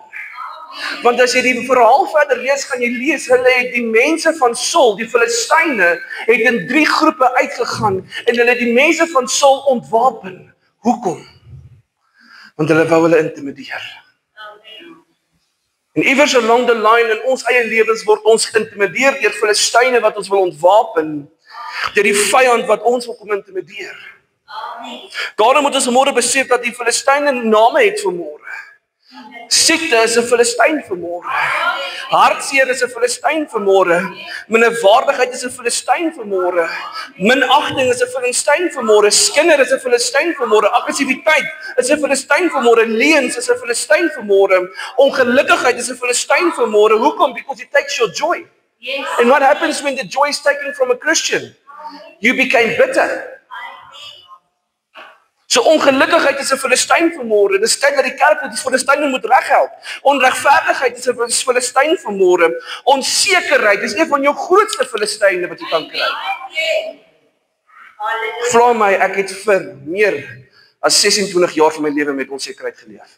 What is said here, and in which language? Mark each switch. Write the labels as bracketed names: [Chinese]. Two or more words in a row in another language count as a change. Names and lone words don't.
[Afrikaans] Want as jy die verhaal verder lees, gaan jy lees, hulle het die mense van Saul, die Filistyne, het in 3 groepe uitgegaan en hulle het die mense van Saul ontwapen. Hoekom? Want hulle wou hulle intimideer. En iewers [English] along the line [Afrikaans] in ons eie lewens word ons geïntimideer deur Filistyne wat ons wil ontwapen, deur die vyand wat ons wil kom intimideer. Daarom moet ons vanmôre besef dat die Filistyne name het vanmôre. Siekte is 'n Filistyn vanmôre. Hartseer is 'n Filistyn vanmôre. Minderwaardigheid is 'n Filistyn vanmôre. Minagting is 'n Filistyn vanmôre. Skinder is 'n Filistyn vanmôre. Aggressiwiteit is 'n Filistyn vanmôre. Leuns is 'n Filistyn vanmôre. Ongelukkigheid is 'n Filistyn vanmôre. Hoekom? [English] Because it takes your joy. Yes. And what happens when the joy is taken from a Christian? You became bitter. [Afrikaans] So ongelukkigheid is 'n Filistyn vanmôre. Dis tyd dat die kerk dit Filistyne moet reghelp. Onregverdigheid is 'n Filistyn vanmôre. Onsekerheid is een van jou grootste Filistyne wat jy kan kry. Vra my, ek het vir meer as 26 jaar van my lewe met onsekerheid geleef.